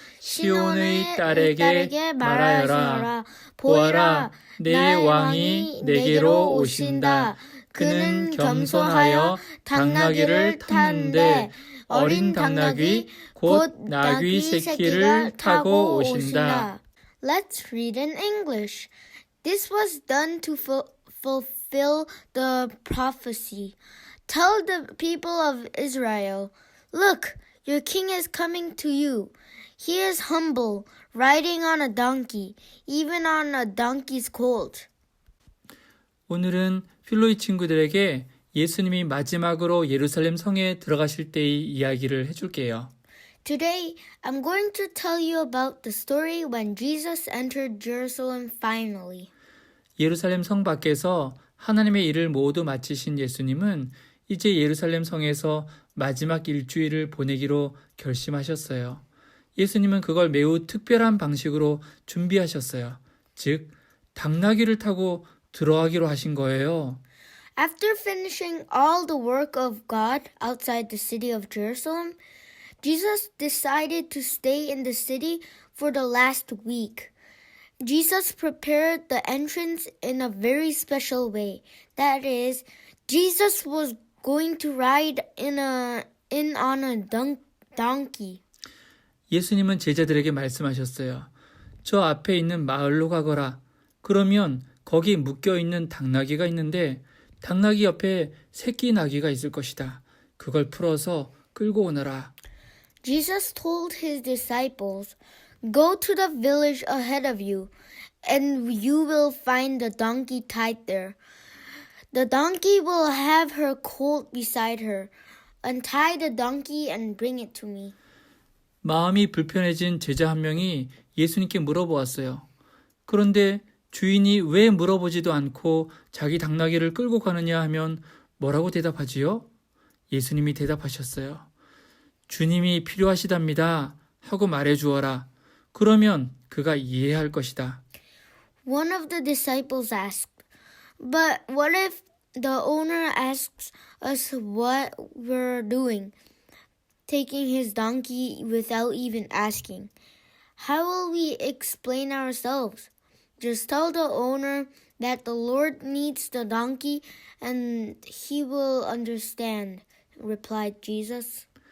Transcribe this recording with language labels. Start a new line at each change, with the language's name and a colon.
Korean: 시온의 딸에게 말하여라. 보아라, 내 왕이 내게로 오신다. 그는 겸손하여 당나귀를 탔는데 어린 당나귀 곧 나귀 새끼를 타고 오신다.
English: Let's read in English. This was done to fulfill the prophecy. Tell the people of Israel, look, your king is coming to you. He is humble, riding on a donkey, even on a donkey's colt.
Korean: 오늘은 필로이 친구들에게 예수님이 마지막으로 예루살렘 성에 들어가실 때의 이야기를 해줄게요.
English: Today, I'm going to tell you about the story when Jesus entered Jerusalem finally.
Korean: 예루살렘 성 밖에서 하나님의 일을 모두 마치신 예수님은 이제 예루살렘 성에서 마지막 일주일을 보내기로 결심하셨어요. 예수님은 그걸 매우 특별한 방식으로 준비하셨어요. 즉, 당나귀를 타고 들어가기로 하신 거예요.
English: After finishing all the work of God outside the city of Jerusalem, Jesus decided to stay in the city for the last week. Jesus prepared the entrance in a very special way. That is, Jesus was going to ride in on a donkey.
Korean: 예수님은 제자들에게 말씀하셨어요. 저 앞에 있는 마을로 가거라. 그러면 거기 묶여있는 당나귀가 있는데 당나귀 옆에 새끼 나귀가 있을 것이다. 그걸 풀어서 끌고 오너라.
English: Jesus told his disciples, Go to the village ahead of you, and you will find the donkey tied there. The donkey will have her colt beside her. Untie the donkey and bring it to me.
Korean: 마음이 불편해진 제자 한 명이 예수님께 물어보았어요. 그런데 주인이 왜 물어보지도 않고 자기 당나귀를 끌고 가느냐 하면 뭐라고 대답하지요? 예수님이 대답하셨어요. 주님이 필요하시답니다 하고 말해주어라. 그러면 그가 이해할 것이다.
English: One of the disciples asked, But what if the owner asks us what we're doing, taking his donkey without even asking? How will we explain ourselves? Just tell the owner that the Lord needs the donkey and he will understand, replied Jesus.